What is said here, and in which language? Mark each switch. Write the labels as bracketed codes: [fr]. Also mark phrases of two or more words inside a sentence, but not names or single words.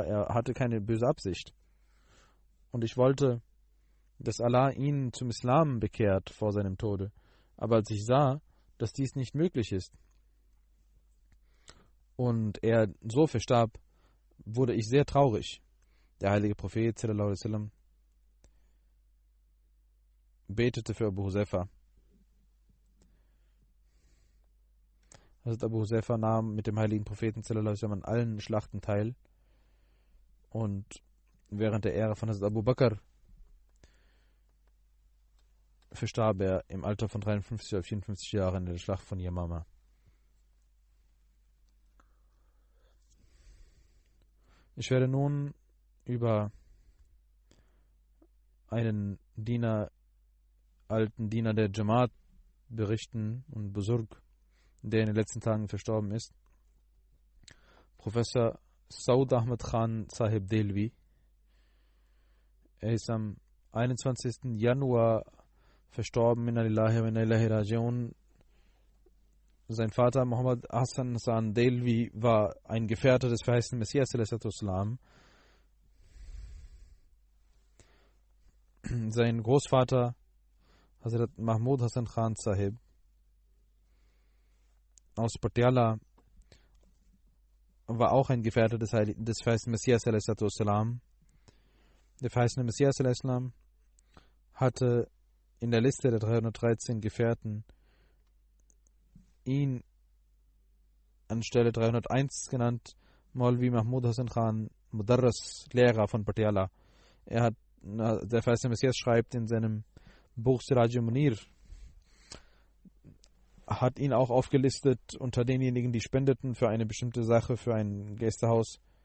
[de] Er hatte keine böse Absicht. Und ich wollte, dass Allah ihn zum Islam bekehrt vor seinem Tode. Aber als ich sah, dass dies nicht möglich ist und er so verstarb, wurde ich sehr traurig. Der heilige Prophet [ar] صلى الله عليه وسلم [de] betete für Abu Huzaifa. Hazrat Abu Huzaifa nahm mit dem heiligen Propheten [ar] صلى الله عليه وسلم [de] an allen Schlachten teil, und während der Ära von Hazrat Abu Bakr verstarb er im Alter von 53 oder 54 Jahren in der Schlacht von Yamama. Ich werde nun über einen alten Diener der Jamaat berichten und Busurg, der in den letzten Tagen verstorben ist. Professor Saud Ahmed Khan Sahib Delvi. Er ist am 21. Januar verstorben. [ar] إنا لله وإنا إليه راجعون. [de] Sein Vater Muhammad Hassan Hassan Delvi war ein Gefährte des verheißenen Messias [ar] صلى الله عليه وسلم. [de] Sein Großvater Hazrat Mahmud Hassan Khan Sahib aus Patiala war auch ein Gefährte des verheißenen Messias [ar] صلى الله عليه وسلم. [de] Der verheißene Messias [ar] صلى الله عليه وسلم [de] hatte in der Liste der 313 Gefährten ihn anstelle 301 genannt, Maulvi Mahmud Hassan Khan, Mudarras, Lehrer von Patiala. Der verheißene Messias schreibt in seinem Buch Siraj Munir, hat ihn auch aufgelistet unter denjenigen, die spendeten für eine bestimmte Sache, für ein Gästehaus.